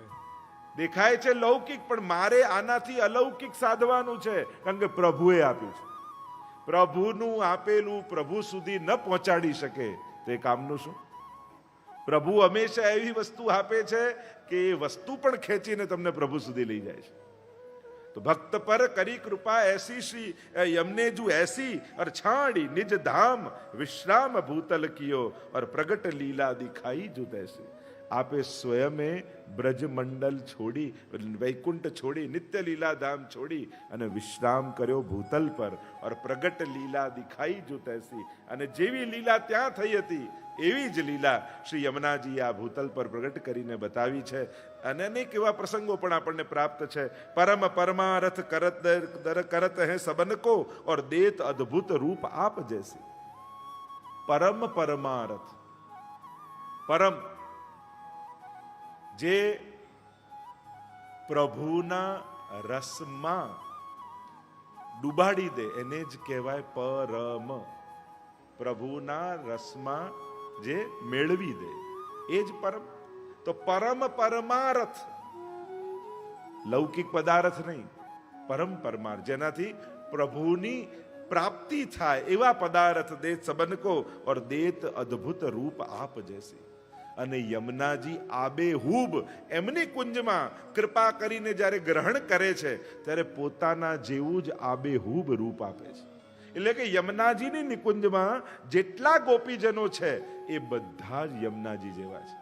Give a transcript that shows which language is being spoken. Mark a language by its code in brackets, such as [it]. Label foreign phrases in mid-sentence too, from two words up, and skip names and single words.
[gu] દેખાય છે લૌકિક, પણ મારે આનાથી અલૌકિક સાધવાનું છે, કારણ કે પ્રભુએ આપ્યું છે. પ્રભુનું આપેલું પ્રભુ સુધી ન પહોંચાડી શકે તો એ કામનું શું? પ્રભુ હંમેશા એવી વસ્તુ આપે છે કે એ વસ્તુ પણ ખેંચીને તમને પ્રભુ સુધી લઈ જાય છે. [bra] तो भक्त पर करी कृपा ऐसी श्री यमने जू ऐसी और छाड़ी निज धाम विश्राम भूतल कियो और प्रगट लीला दिखाई जो तैसे. [gu] આપે સ્વયં બ્રજ મંડલ છોડી, વૈકુંઠ છોડી, નિત્ય લીલા ધામ છોડી અને વિશ્રામ કર્યો ભૂતલ પર. [bra] और प्रगट लीला दिखाई जो तैसी, [gu] અને જેવી લીલા ત્યાં થઈ હતી એવી જ લીલા શ્રી યમુનાજી આ ભૂતલ પર પ્રગટ કરીને બતાવી છે. અને અનેક એવા પ્રસંગો પણ આપણને પ્રાપ્ત છે. [bra] परम परमारथ करत दर करत हे सबन को और देत अद्भुत रूप आप जैसी. [gu] પરમ પરમારથ, પરમ જે પ્રભુના રસમાં ડૂબાડી દે એને જ કહેવાય પરમ. પ્રભુના રસમાં જે મેળવી દે એ જ પરમ. તો પરમ પરમારથ, લૌકિક પદાર્થ નહીં, પરમ પરમાર્થ, જેનાથી પ્રભુની પ્રાપ્તિ થાય એવા પદાર્થ [bra] दे सबन को और देत अद्भुत रूप आप जैसी. [gu] અને યમુનાજી આબેહૂબ એમની કુંજમાં કૃપા કરીને જ્યારે ગ્રહણ કરે છે ત્યારે પોતાના જેવું જ આબેહૂબ રૂપ આપે છે. એટલે કે યમુનાજીની નિકુંજમાં જેટલા ગોપીજનો છે એ બધા જ યમુનાજી જેવા છે.